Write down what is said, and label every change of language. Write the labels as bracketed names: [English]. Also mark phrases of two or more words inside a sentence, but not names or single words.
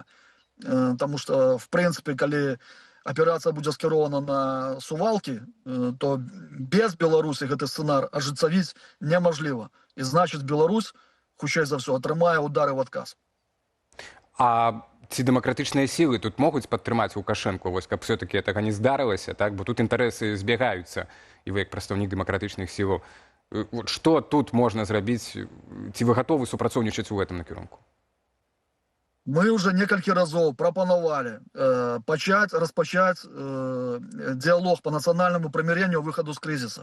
[Belarusian] Таму што, в прынцыпе, калі аперацыя будзе скірована на Сувалкі, то без Беларусі гэты сцэнар ажыццявіць немажліва. І значыць, Беларусь, хутчэй за ўсё, атрымае удары ў адказ. А ці дэмакратычныя сілы тут могуць падтрымаць Лукашэнку, вось, каб [Russian] все-таки этого не [Belarusian] здарылася, так? Бо тут інтарэсы збягаюцца, і вы як прадстаўнік дэмакратычных сілаў. Што тут можна зрабіць? Ці вы гатовы супрацоўнічаць у гэтым накірунку? Мы уже некалькі разоў прапанавалі распачаць дыялог по нацыянальнаму прымірэнню выхаду з крызіса.